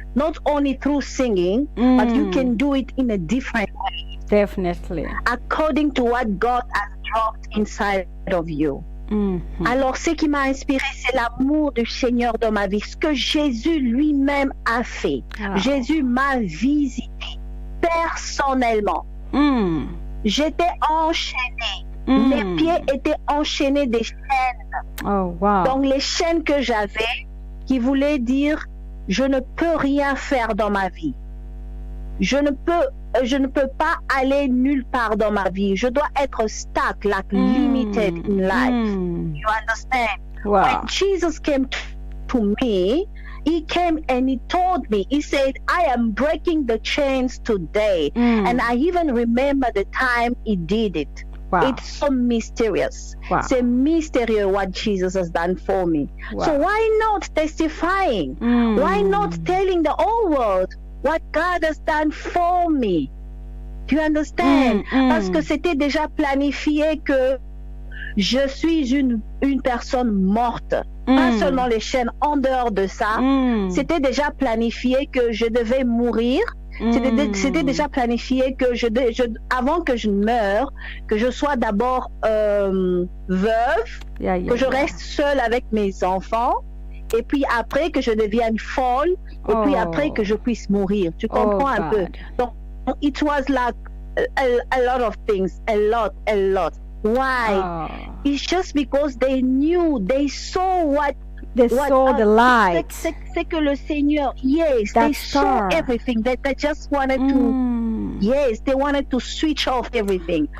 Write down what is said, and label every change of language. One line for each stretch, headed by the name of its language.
English: Not only through singing, but you can do it in a different way. Definitely. According to what God has dropped inside of you.
French: Alors, ce qui m'a inspiré, c'est l'amour du Seigneur dans ma vie, ce que Jésus lui-même a fait. Jésus m'a visité personnellement. J'étais enchaînée. Mes pieds étaient enchaînés des chaînes.
English: Oh, wow.
French: Donc, les chaînes que j'avais, qui voulaient dire, je ne peux rien faire dans ma vie. Je ne peux pas aller nulle part dans ma vie. Je dois être
English: stuck, like limited in life. You understand? Wow. When Jesus came to me, he came and he told me, he said, I am breaking the chains today. And I even remember the time he did it. Wow. It's so mysterious. Wow.
French: C'est mystérieux
English: what Jesus has done for me. Wow. So why not testifying? Why not telling the whole world what God has done for me? Do you understand?
French: Parce que c'était déjà planifié que je suis une personne morte. Pas seulement les chaînes, en dehors de ça. C'était déjà planifié que je devais mourir. C'était déjà planifié que avant que je meure, que je sois d'abord veuve, que je reste seule avec mes enfants, et puis après que je devienne folle, et puis après que je puisse mourir. Tu comprends un peu? Donc,
English: it was like a lot of things, a lot. Why? It's just because they knew, they saw what. They saw the light.
French: C'est que le Seigneur,
English: yes, they saw everything. They just wanted to, yes, they wanted to switch off everything.